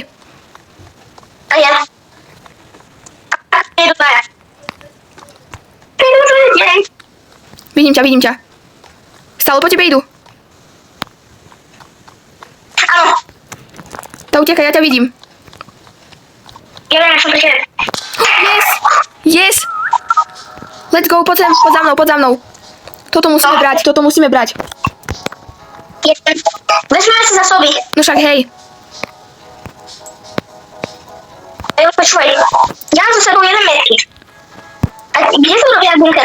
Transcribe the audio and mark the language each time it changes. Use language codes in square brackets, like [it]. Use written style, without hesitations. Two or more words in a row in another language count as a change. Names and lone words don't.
[sk] A ja. Je to dvaja. Vidím ťa. Stále po tebe idú. Áno. Tá utekaj, ja ťa vidím. Ja viem, čo to je. [en] Yes. Let's go, [sk] poď za mnou. Toto musíme brať. Vezmeme si zásoby. No však hej. Počúvaj, ja mám za sebou jeden medkit. A kde sa robia bunker?